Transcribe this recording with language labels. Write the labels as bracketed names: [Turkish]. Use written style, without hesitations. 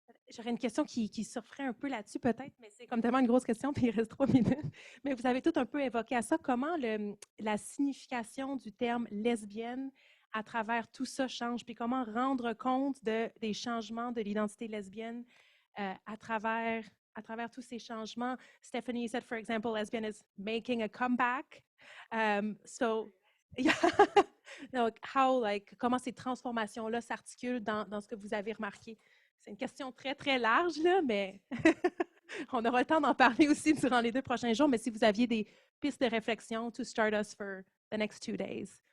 [French] J'aurais une question qui surferait un peu là-dessus peut-être, mais c'est comme tellement une grosse question, puis il reste 3 minutes. Mais vous avez tout un peu évoqué à ça. Comment la signification du terme lesbienne à travers tout ça change, puis comment rendre compte des changements de l'identité lesbienne à travers tous ces changements. [English] Stephanie, you said, for example, lesbian is making a comeback. So, yeah. [French] Donc, comment ces transformations-là s'articulent dans ce que vous avez remarqué? C'est une question très, très large, là, mais on aura le temps d'en parler aussi durant les 2 prochains jours. Mais si vous aviez des pistes de réflexion [English] to start us for the next 2 days.